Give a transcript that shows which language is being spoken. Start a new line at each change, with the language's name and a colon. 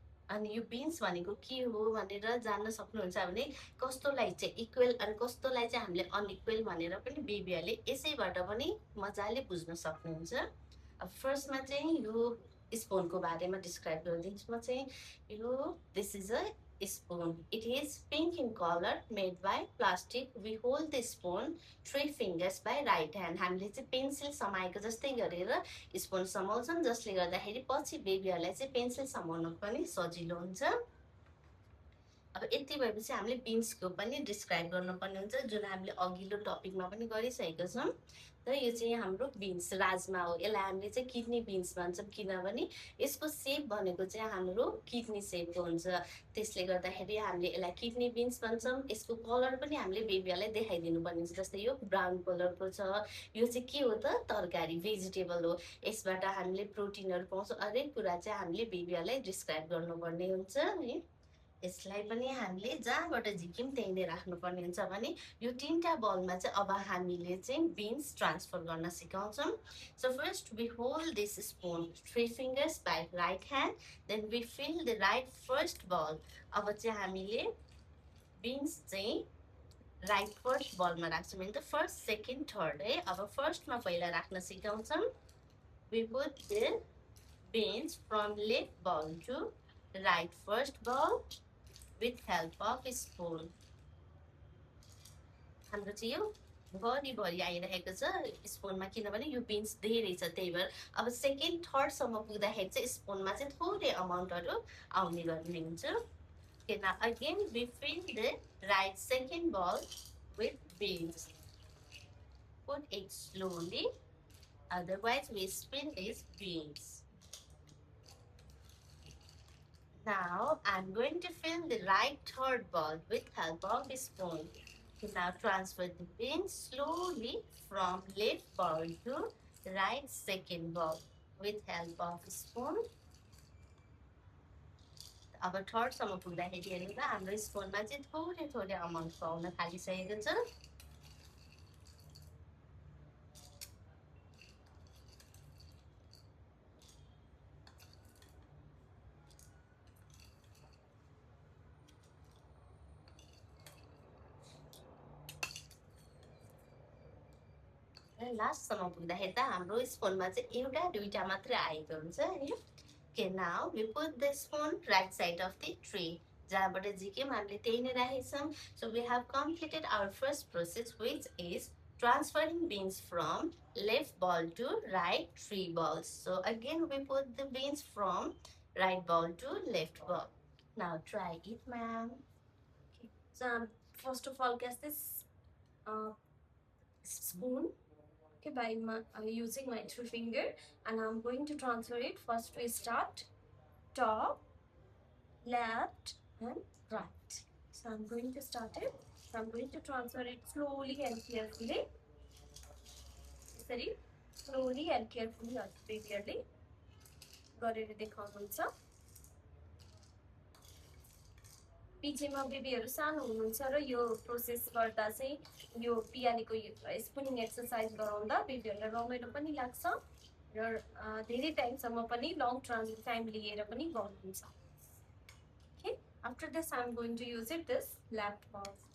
Nepali: अनि यो बिन्स भनेको के हो भनेर जान्न सक्नुहुन्छ भने कस्तोलाई चाहिँ इक्वल अनि कस्तोलाई चाहिँ हामीले अनइक्वल भनेर पनि बेबीहरूले यसैबाट पनि मजाले बुझ्न सक्नुहुन्छ। अब फर्स्टमा चाहिँ यो स्पुनको बारेमा डिस्क्राइब गरिदिन्छु म चाहिँ।
English: यो this is a spoon. It is pink in color, made by plastic. We hold the spoon 3 fingers by right hand.
Nepali: हामीले चाहिँ पेन्सिल समाएको जस्तै गरेर स्पुन समाउँछौँ, जसले गर्दाखेरि पछि बेबीहरूलाई चाहिँ पेन्सिल समाउन पनि सजिलो हुन्छ। अब यति भएपछि हामीले बिन्सको पनि डिस्क्राइब गर्नुपर्ने हुन्छ, जुन हामीले अघिल्लो टपिकमा पनि गरिसकेको छौँ। र यो चाहिँ हाम्रो बिन्स राजमा हो। यसलाई हामीले चाहिँ किडनी बिन्स भन्छौँ, किनभने यसको सेप भनेको चाहिँ हाम्रो किडनी सेपको हुन्छ। त्यसले गर्दाखेरि हामीले यसलाई किडनी बिन्स भन्छौँ। यसको कलर पनि हामीले बेबीहरूलाई देखाइदिनु पर्ने हुन्छ। जस्तै यो ब्राउन कलरको छ। यो चाहिँ के हो त? तरकारी, भेजिटेबल हो। यसबाट हामीले प्रोटिनहरू पाउँछौँ। हरेक कुरा चाहिँ हामीले बेबीहरूलाई डिस्क्राइब गर्नुपर्ने हुन्छ है। यसलाई पनि हामीले जहाँबाट झिक्यौँ त्यहीँ नै राख्नुपर्ने हुन्छ भने यो तिनवटा बलमा चाहिँ अब हामीले चाहिँ बिन्स ट्रान्सफर गर्न सिकाउँछौँ।
English: So first we hold this spoon 3 fingers by right hand, then we fill the right first bowl.
Nepali: अब चाहिँ हामीले बिन्स चाहिँ राइट फर्स्ट बलमा राख्छौँ, होइन त फर्स्ट सेकेन्ड थर्ड है। अब फर्स्टमा पहिला राख्न सिकाउँछौँ।
English: We put the beans from left bowl to right first bowl with help of spoon.
Nepali: हाम्रो चाहिँ यो भरि आइरहेको छ स्पुनमा, किनभने यो बिन्स धेरै छ। त्यही भएर अब सेकेन्ड थर्डसम्म पुग्दाखेरि चाहिँ स्पुनमा चाहिँ थोरै अमाउन्टहरू आउने गर्ने हुन्छ।
English: Now again we fill the right second ball with beans. Put it slowly, otherwise we spill these beans. Now I'm going to fill the right third ball with help of a spoon. Now transfer the beans slowly from left ball to right second ball with help of a spoon.
Nepali: अब थर्डसम्म पुग्दाखेरि हेर्नु त हाम्रो स्पुनमा चाहिँ थोरै थोरै amount पाउन थालिसकेको छ। लास्टसम्म पुग्दाखेरि त हाम्रो स्पुनमा चाहिँ एउटा दुईटा मात्रै आएको हुन्छ है।
English: Okay, now we put the spoon right side of the tree.
Nepali: जहाँबाट झिक्यौँ हामीले त्यही नै राखेछौँ।
English: So we have completed our first process, which is transferring beans from left ball to right 3 balls. So again we put the beans from right ball to left ball. Now try it, ma'am. Okay. So first of all, guess this spoon. Okay, by using my 3 finger, and I'm going to transfer it. First we start top, left and right. So I'm going to start it. So I'm going to transfer it slowly and carefully. Sorry, slowly and carefully or clearly.
Nepali: गरेर देखाउनुहुन्छ। पिछेमा बेबीहरू सानो हुनुहुन्छ र यो process गर्दा चाहिँ यो पियानीको स्पुनिङ exercise गराउँदा बेबीहरूलाई रमाइलो पनि लाग्छ। र धेरै टाइमसम्म पनि लङ टाइम लिएर पनि गर्नुहुन्छ.
English: Okay, after this I'm going to use it this left ball.